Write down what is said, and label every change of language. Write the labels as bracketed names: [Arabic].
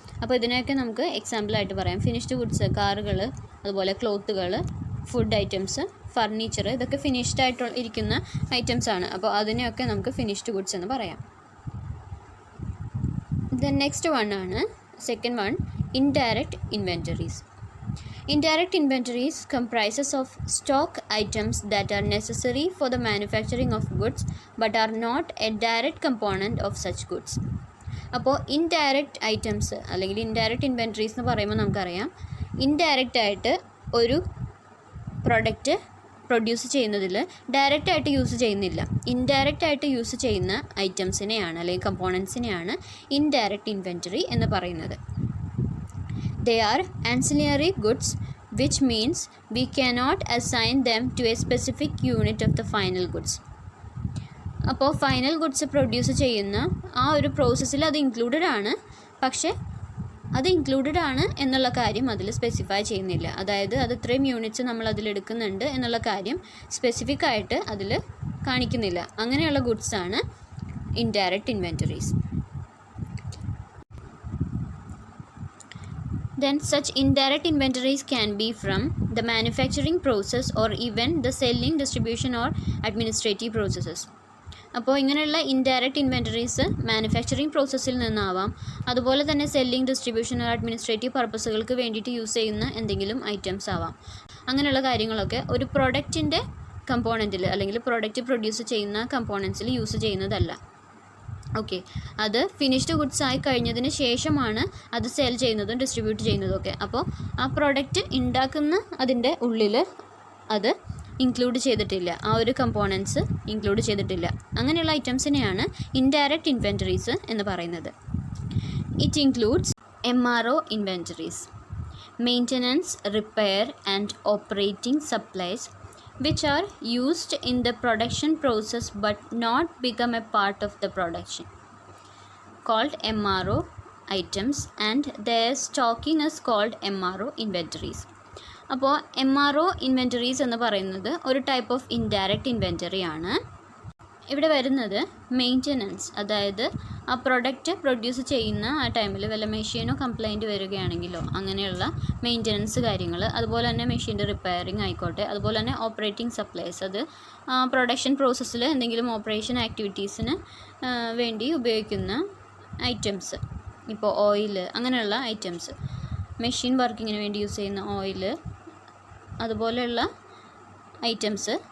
[Malayalam] അപ്പോൾ ഇതിനെയൊക്കെ നമുക്ക് എക്സാമ്പിളായിട്ട് പറയാം. ഫിനിഷ്ഡ് ഗുഡ്സ് കാറുകൾ, അതുപോലെ ക്ലോത്തുകൾ, ഫുഡ് ഐറ്റംസ്, ഫർണിച്ചർ, ഇതൊക്കെ ഫിനിഷ്ഡ് ആയിട്ട് ഇരിക്കുന്ന ഐറ്റംസ് ആണ്. അപ്പോൾ അതിനെയൊക്കെ നമുക്ക് ഫിനിഷ്ഡ് ഗുഡ്സ് എന്ന് പറയാം. ദെൻ നെക്സ്റ്റ് വൺ ആണ് second one, indirect inventories. [English] Indirect inventories comprises of stock items that are necessary for the manufacturing of goods but are not a direct component of such goods. [Malayalam] അപ്പോൾ indirect items അല്ലെങ്കിൽ indirect inventories എന്ന് പറയുമ്പോൾ നമുക്കറിയാം, indirect ആയിട്ട് ഒരു product produce ചെയ്യുന്നതിൽ ഡയറക്റ്റായിട്ട് use ചെയ്യുന്നില്ല. ഇൻഡയറക്റ്റ് ആയിട്ട് യൂസ് ചെയ്യുന്ന ഐറ്റംസിനെയാണ് അല്ലെങ്കിൽ കമ്പോണൻസിനെയാണ് ഇൻഡയറക്റ്റ് ഇൻവെൻറ്ററി എന്ന് പറയുന്നത്. [English] They are ancillary goods, which means we cannot assign them to a specific unit of the final goods. [Malayalam] അപ്പോൾ ഫൈനൽ ഗുഡ്സ് പ്രൊഡ്യൂസ് ചെയ്യുന്ന ആ ഒരു പ്രോസസ്സിൽ അത് ഇൻക്ലൂഡഡ് ആണ്, പക്ഷേ അത് ഇൻക്ലൂഡഡ് ആണ് എന്നുള്ള കാര്യം അതിൽ സ്പെസിഫൈ ചെയ്യുന്നില്ല. അതായത് അത് ഇത്രയും യൂണിറ്റ്സ് നമ്മൾ അതിലെടുക്കുന്നുണ്ട് എന്നുള്ള കാര്യം സ്പെസിഫിക് ആയിട്ട് അതിൽ കാണിക്കുന്നില്ല. അങ്ങനെയുള്ള ഗുഡ്സാണ് indirect inventories. [English] Then such indirect inventories can be from the manufacturing process or even the selling, distribution or administrative processes. [Malayalam] അപ്പോൾ ഇങ്ങനെയുള്ള ഇൻഡയറക്റ്റ് ഇൻവെൻറ്ററീസ് മാനുഫാക്ചറിങ് പ്രോസസ്സിൽ നിന്നാവാം, അതുപോലെ തന്നെ സെല്ലിംഗ്, ഡിസ്ട്രിബ്യൂഷൻ ഓർ അഡ്മിനിസ്ട്രേറ്റീവ് പർപ്പസുകൾക്ക് വേണ്ടിയിട്ട് യൂസ് ചെയ്യുന്ന എന്തെങ്കിലും ഐറ്റംസ് ആവാം. അങ്ങനെയുള്ള കാര്യങ്ങളൊക്കെ ഒരു പ്രൊഡക്റ്റിൻ്റെ കമ്പോണൻറ്റിൽ അല്ലെങ്കിൽ പ്രൊഡക്റ്റ് പ്രൊഡ്യൂസ് ചെയ്യുന്ന കമ്പോണൻസിൽ യൂസ് ചെയ്യുന്നതല്ല. ഓക്കെ, അത് ഫിനിഷ്ഡ് ഗുഡ്സ് ആയി കഴിഞ്ഞതിന് ശേഷമാണ് അത് സെൽ ചെയ്യുന്നതും ഡിസ്ട്രിബ്യൂട്ട് ചെയ്യുന്നതും ഒക്കെ. അപ്പോൾ ആ പ്രോഡക്റ്റ് ഉണ്ടാക്കുന്ന അതിൻ്റെ ഉള്ളിൽ അത് ഇൻക്ലൂഡ് ചെയ്തിട്ടില്ല, ആ ഒരു കമ്പോണൻസ് ഇൻക്ലൂഡ് ചെയ്തിട്ടില്ല. അങ്ങനെയുള്ള ഐറ്റംസിനെയാണ് ഇൻഡയറക്റ്റ് ഇൻവെൻറ്ററീസ് എന്ന് പറയുന്നത്. [English] It includes MRO inventories, maintenance, repair and operating supplies which are used in the production process but not become a part of the production, called MRO items, and their stocking is called MRO inventories. [Malayalam] അപ്പോൾ MRO inventories എന്ന് പറയുന്നത് ഒരു type of indirect inventory ആണ്. ഇവിടെ വരുന്നത് maintenance, അതായത് ആ product produce ചെയ്യുന്ന ആ ടൈമിൽ വല്ല മെഷീനോ കംപ്ലൈൻറ്റ് വരികയാണെങ്കിലോ അങ്ങനെയുള്ള മെയിൻ്റനൻസ് കാര്യങ്ങൾ, അതുപോലെ തന്നെ മെഷീൻ്റെ റിപ്പയറിങ് ആയിക്കോട്ടെ, അതുപോലെ തന്നെ ഓപ്പറേറ്റിംഗ് സപ്ലൈസ്, അത് പ്രൊഡക്ഷൻ പ്രോസസ്സിൽ എന്തെങ്കിലും ഓപ്പറേഷൻ ആക്ടിവിറ്റീസിന് വേണ്ടി ഉപയോഗിക്കുന്ന ഐറ്റംസ്, ഇപ്പോൾ ഓയിൽ, അങ്ങനെയുള്ള ഐറ്റംസ്, മെഷീൻ വർക്കിങ്ങിന് വേണ്ടി യൂസ് ചെയ്യുന്ന ഓയിൽ, അതുപോലെയുള്ള ഐറ്റംസ്.